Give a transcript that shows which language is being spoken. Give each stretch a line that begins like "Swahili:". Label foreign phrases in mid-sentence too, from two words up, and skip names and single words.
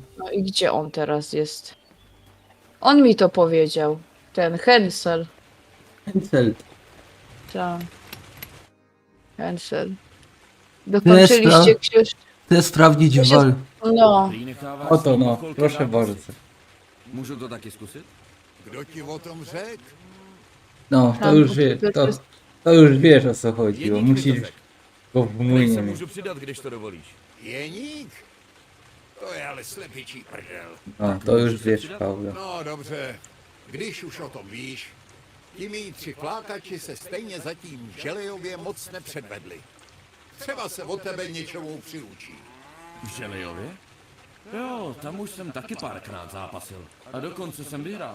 Polish: No i gdzie on teraz jest? On mi to powiedział. Ten Hensel. Hensel. Tak. Hensel. Dokończyliście książkę. Chcę sprawdzić wal. No. Oto no, proszę bardzo.
Czech: Můžu to taky zkusit? Kdo ti o tom řekl?
Polish: No, to już wiesz o co chodzi, bo musisz go w młynie mieć.
Czech: Můžu přidat, když to dovolíš. Jeník? To je ale slepičí prdel.
Polish: No, to już wiesz, Paula.
Czech: No dobře, když už o tom víš, ti mý 3 flákači se stejně zatím želejově moc nepředvedli. Třeba se od tebe něčemu přiučí. V Želejově? Jo, tam už jsem taky párkrát zápasil. A dokonce jsem vyhrál.